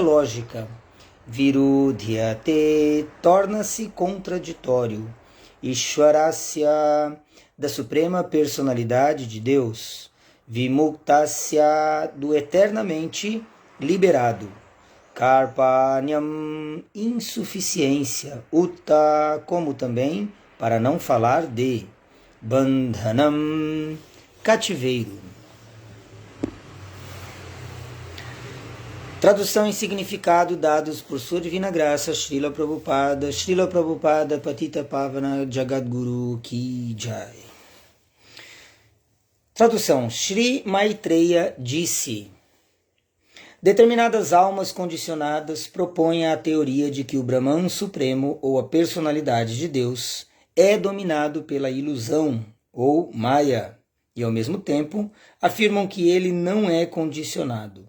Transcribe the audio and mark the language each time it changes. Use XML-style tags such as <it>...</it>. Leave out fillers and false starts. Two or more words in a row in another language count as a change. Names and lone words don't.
<pt>lógica, Virudhyate, torna-se contraditório, Ishwarasya, da suprema personalidade de Deus, Vimuktasya, do eternamente liberado, Karpanyam, insuficiência, Uta, como também, para não falar de, Bandhanam, cativeiro. Tradução e significado dados por Sua Divina Graça,</pt> <hi>Srila Prabhupada, Patita Pavana Jagadguru Ki Jai.</hi> <pt>Tradução. Shri Maitreya disse: determinadas almas condicionadas propõem a teoria de que o Brahman Supremo, ou a personalidade de Deus, é dominado pela ilusão, ou Maya, e ao mesmo tempo afirmam que ele não é condicionado.</pt>